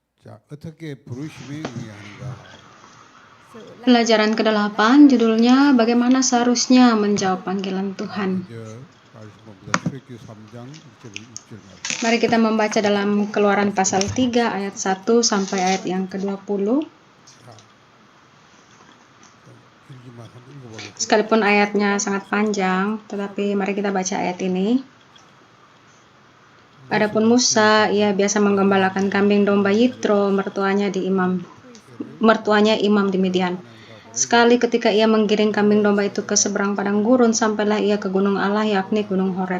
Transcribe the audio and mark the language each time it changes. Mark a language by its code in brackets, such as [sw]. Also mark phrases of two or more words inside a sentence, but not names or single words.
[ko] 자, 어떻게 부르심에 응해하는가? [id] Pelajaran ke-8 judulnya Bagaimana Seharusnya Menjawab Panggilan Tuhan. [ko] 먼저 말씀 봅니다. 출애굽기 3장 1절에서 6절 말씀. [id] Mari kita membaca dalam Keluaran pasal 3 ayat 1 sampai ayat yang ke-20. [ko] 자, 좀 길지만 한번 읽어보겠습니다. [id] Sekalipun ayatnya sangat panjang, tetapi mari kita baca ayat ini. Adapun Musa, ia biasa menggembalakan kambing domba Yitro, mertuanya imam di Midian. Sekali ketika ia menggiring kambing domba itu ke seberang padang gurun, sampailah ia ke gunung Allah, yakni gunung Horeb.